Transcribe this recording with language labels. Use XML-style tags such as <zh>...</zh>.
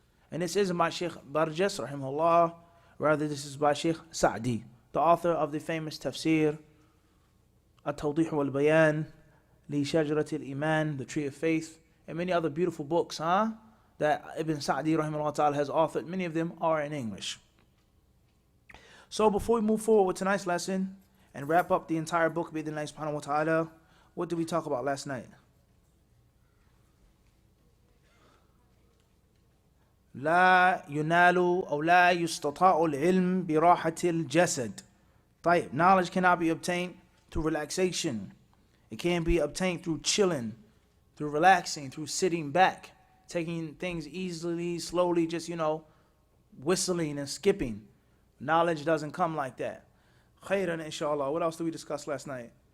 <en>And this isn't by Shaykh Barjas, rahimahullah, rather this is by Shaykh Sa'di, the author of the famous tafsir, At-Tawdih wal-Bayan, Li Shajarat al-Iman, the Tree of Faith, and many other beautiful books that Ibn Sa'di rahimahullah ta'ala has authored. Many of them are in English. So before we move forward with tonight's lesson and wrap up the entire book,</en> <ar>bi'idhnillahi subhanahu wa ta'ala,</ar> <en>what did we talk about last night?</en> <ar>لا ينال أو لا يستطاع العلم براحة الجسد.</ar> <en>طيب, knowledge cannot be obtained through relaxation. It can be obtained through chilling, through relaxing, through sitting back, taking things easily, slowly, just, whistling and skipping. Knowledge doesn't come like that.</en> <ar>Khairan inshallah.</ar> <en>What else did we discuss last night?</en>